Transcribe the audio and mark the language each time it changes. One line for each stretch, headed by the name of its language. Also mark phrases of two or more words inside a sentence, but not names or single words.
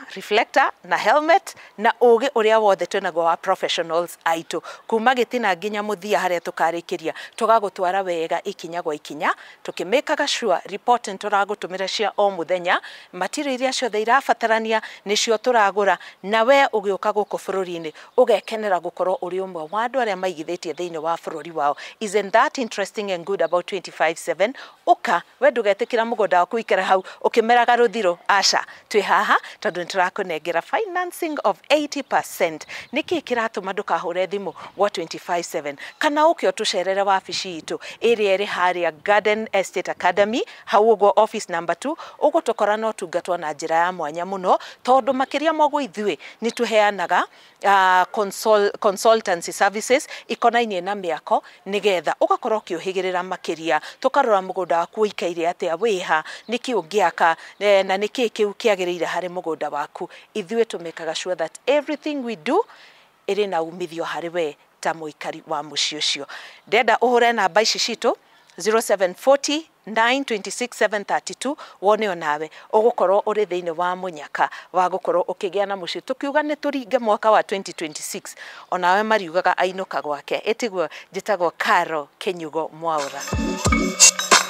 Kikuyu: reflector na helmet na ugi uria wothe twinago wa professionals aitu kuma gitina nginya muthia haria tukarikiria tugagutwara wega ikinya gwa ikinya tukimekaga
English: sure report
Kikuyu: turagutumira cia o muthenya material iria ciothe irabatarania nicio turagura na we ugiuka guku bururi-ini ugekenera gukorwo uri umwe wa andu aria maigithitie thiini wa bururi wao.
English: Isn't that interesting and good about 25/7?
Kikuyu: Uka we ndugetikira mugunda waku ikara hau ukimeraga ruthiro aca twi haha tondu niturakunengera
English: financing of 80%.
Kikuyu: Niki kiratuma ndukahure thimu gwa 25/7 kana ukio tucerere wabici itu area iri haria Garden Estate Academy hau ugo
English: office number 2
Kikuyu: ugutokora no tungatwa na njira ya mwanya muno tondu makiria mogo ithwe ni tuheanaga
English: consultancy services
Kikuyu: ikonainie na miako nigetha ugakorwo kiuhigirira makiria tukarora mugunda waku ikaire atia wiha niki ungiaka na niki kiu kiagirire hari mugunda waku. Ithwe tumekaga
English: sure that everything we do
Kikuyu: iri na umithio hari we ta muikari wa muciĩ ucio. Ndenda uhure namba ici citu 0740 926 wone onawe ugukorwo uri thiini wa munyaka wa gukorwo ukigia na muciĩ tukiuga ni turinge mwaka wa 2026 onawe mariugaga ainuka gwake itigwo njitagwo Karo Kinyugo Mwaura.